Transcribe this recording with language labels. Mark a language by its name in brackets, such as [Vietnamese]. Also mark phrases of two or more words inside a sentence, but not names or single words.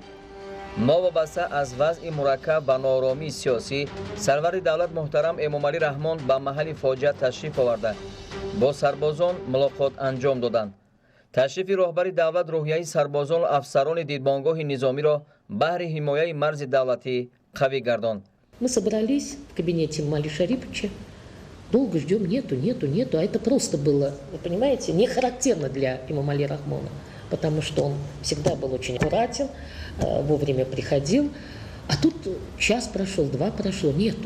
[Tajik] новобаста аз вазъи мураккаб ва нооромии сиёсӣ, сарвари давлат муҳтарам Эмомалӣ Раҳмон ба маҳалли фоҷиа ташриф оварда бо сарбозон мулоқот анҷом доданд. ташрифи роҳбари давлат рӯҳияи сарбозону афсарони дидбонгоҳи низомиро баҳри ҳимояи марзи давлатӣ қавӣ гардонд. [Russian] Мы собрались в кабинете Эмомали Шариповича, долго ждем, нету, а это просто было, вы понимаете, не характерно для Эмомали Рахмона, потому что он всегда был очень аккуратен, вовремя приходил, а тут час прошел, 2 прошло, нету.